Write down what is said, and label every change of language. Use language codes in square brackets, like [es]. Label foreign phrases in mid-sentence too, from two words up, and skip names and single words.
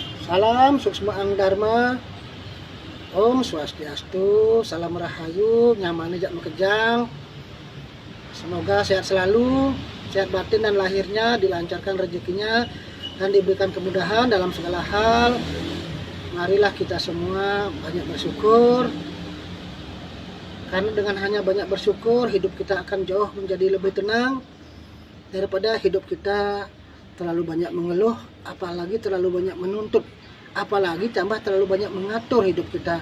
[ban] Salam suksma ang dharma. Om Swastiastu, salam rahayu, nyaman jak mekejang. [id] Semoga sehat selalu, sehat batin dan lahirnya, dilancarkan rezekinya dan diberikan kemudahan dalam segala hal. Marilah kita semua banyak bersyukur. Karena dengan hanya banyak bersyukur, hidup kita akan jauh menjadi lebih tenang daripada hidup kita terlalu banyak mengeluh, apalagi terlalu banyak menuntut, apalagi tambah terlalu banyak mengatur hidup kita.